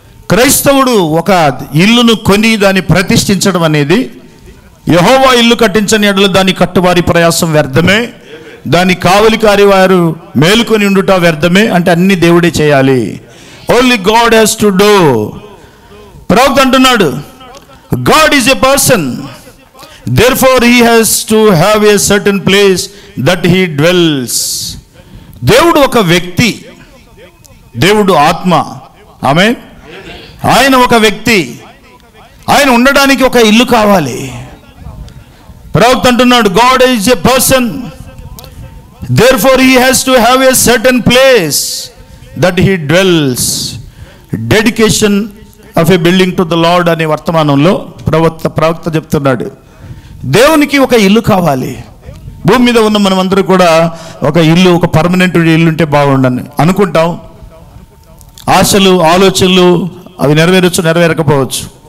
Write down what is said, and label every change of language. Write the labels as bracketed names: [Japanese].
[Telugu] క్రైస్తవుడు ఒక ఇల్లును కొని దాన్ని ప్రతిష్ఠించడం అనేది, యెహోవా ఇల్లు కట్టించని ఎడల దాని కట్టువారి ప్రయాసం వ్యర్థమే, దాని కావలికారి వారు మేలుకొని ఉండుట వ్యర్థమే. అంటే అన్ని దేవుడే చేయాలి. [English] Only God has to do. [Telugu] ప్రవక్త అంటున్నాడు, [English] God is a person, therefore he has to have a certain place that he dwells. [Telugu] దేవుడు ఒక వ్యక్తి, దేవుడు ఆత్మ. ఆమేన్. ఆయన ఒక వ్యక్తి, ఆయన ఉండడానికి ఒక ఇల్లు కావాలి. ప్రవక్త అంటున్నాడు, [English] God is a person, therefore he has to have a certain place that he dwells. Dedication of a building to the Lord [Telugu] అనే వర్తమానంలో ప్రవక్త చెప్తున్నాడు, దేవునికి ఒక ఇల్లు కావాలి. భూమి మీద ఉన్న మనమందరూ కూడా ఒక ఇల్లు, ఒక పర్మనెంట్ ఇల్లు ఉంటే బాగుండని అనుకుంటాం. ఆశలు, ఆలోచనలు అవి నెరవేరచ్చు, నెరవేరకపోవచ్చు.